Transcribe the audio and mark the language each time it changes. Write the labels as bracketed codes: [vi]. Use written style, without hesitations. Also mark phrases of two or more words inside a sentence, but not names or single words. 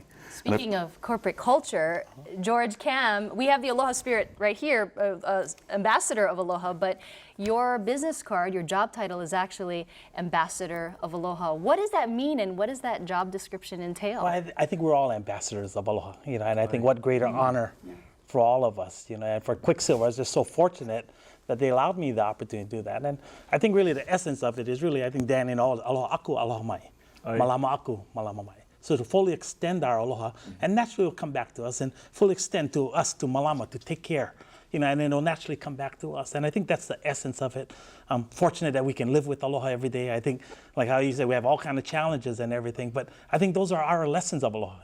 [en] Speaking of corporate culture, George Kam, we have the Aloha spirit right here, ambassador of Aloha, but your business card, your job title is actually ambassador of Aloha. What does that mean and what does that job description entail? Well, I think we're all ambassadors of Aloha, you know, and I think what greater honor for all of us, you know, and for Quicksilver, I was just so fortunate that they allowed me the opportunity to do that. And I think really the essence of it is really, I think, Dan, in all, [haw] aloha aku, aloha mai. Malama aku, malama mai. [en] So to fully extend our aloha, and naturally will come back to us, and fully extend to us, to malama, to take care, you know, and then it'll naturally come back to us. And I think that's the essence of it. I'm fortunate that we can live with aloha every day. I think, like how you said, we have all kinds of challenges and everything, but I think those are our lessons of aloha.